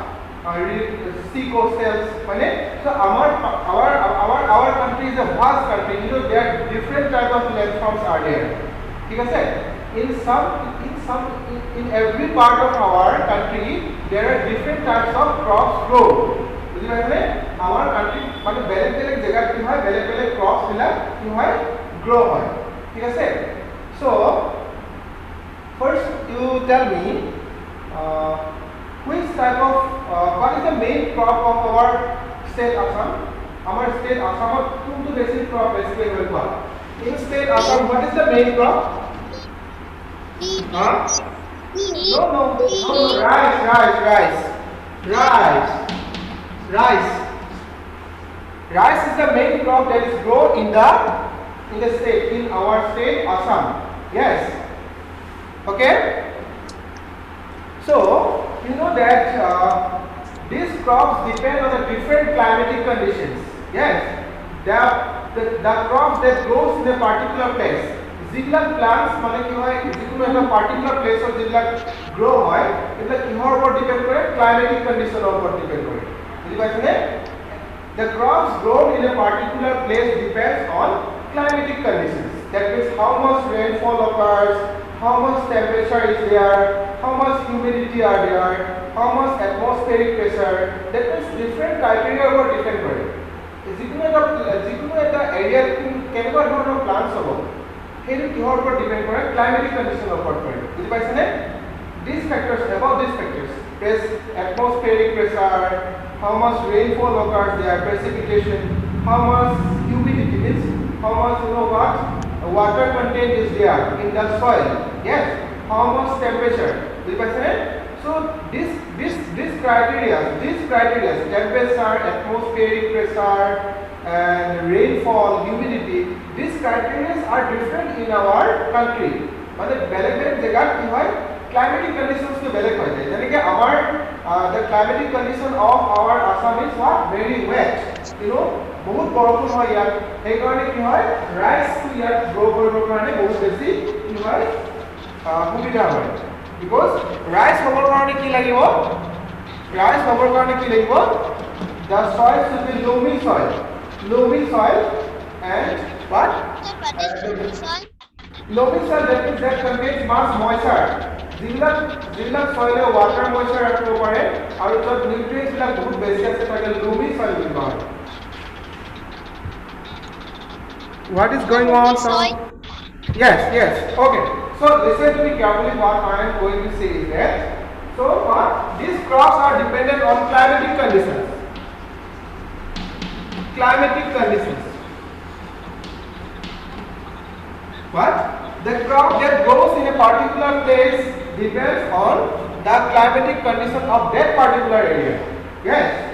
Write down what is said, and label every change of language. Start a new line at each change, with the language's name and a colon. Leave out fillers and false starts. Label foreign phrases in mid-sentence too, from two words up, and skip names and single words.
English: Sea coastals. So our country is a vast country. You know there are different types of landforms are there. Okay? In every part of our country there are different types of crops grow.
Assamese: বুজি পাইছানে আমাৰ কান্ট্ৰি মানে বেলেগ বেলেগ জায়গাত কি হয় বেলেগ বেলেগ ক্ৰপছ বিলাক কি হয় গ্ৰো হয় ঠিক আছে সো
English: first you tell me which type of what is the main crop of our state Assam our state Assamত
Assamese: কোনটো বেছি crop বেছিকৈ হৈ পোৱা
English: in state Assam what is the main crop no rice is the main crop that is grown in the state in our state Assam yes okay so you know that these crops depend on the different climatic conditions yes the crops that grows in a particular place
Assamese: যিবিলাক plants মানে কি হয় যিকোনো এটা
English: particular place of
Assamese: যিবিলাক grow হয় এটা কিহৰ ওপৰত ডিপেন্ড কৰে
English: climatic condition
Assamese: ওপৰত ডিপেন্ড কৰে বুজি পাইছানে
English: the crops grown in a particular place depends on climatic conditions that means how much rainfall occurs how much temperature is there how much humidity are there how much atmospheric pressure that means different criteria
Assamese: ওপৰত ডিপেন্ড কৰে যিকোনো এটা এৰিয়া কেনেকুৱা ধৰণৰ plants হ'ব সেইটো কিহৰ ওপৰত ডিপেন্ড কৰে ক্লাইমেটিক কন্ডিশনৰ ওপৰত কৰে বুজি পাইছানে
English: these factors above these factors atmospheric pressure how much rainfall occurs there precipitation how much humidity means how much water content is there in the soil yes how much temperature
Assamese: বুজি পাইছানে
English: so this criteria temperature atmospheric pressure and rainfall humidity these criteria are different in our country
Assamese: মানে বেলেগ বেলেগ জায়গাত কি হয়
English: climatic conditions
Assamese: to বেলেগ হৈ যায় যেনেকৈ আমাৰ
English: the climatic condition of our Assam is what very wet you know
Assamese: বহুত বৰষুণ হয় ইয়াত সেই কাৰণে কি হয় ৰাইস টু ইয়াত গ্ৰো কৰিবৰ কাৰণে বহুত বেছি কি হয় সুবিধা হয় because ৰাইস হ'বৰ কাৰণে কি লাগিব
English: the soil should be loamy soil and what loamy soil that contains much moisture
Assamese: যিবিলাক
English: soil water moisture
Assamese: ৰাখিব পাৰে আৰু য'ত nutrients বিলাক বহুত বেছি আছে তাকে
English: loamy soil
Assamese: বুলি কোৱা হয়
English: what is going on yes okay so listen to me carefully what I am going to say is that so what these crops are dependent on climatic conditions what the crop that grows in a particular place depends on the climatic condition of that particular area yes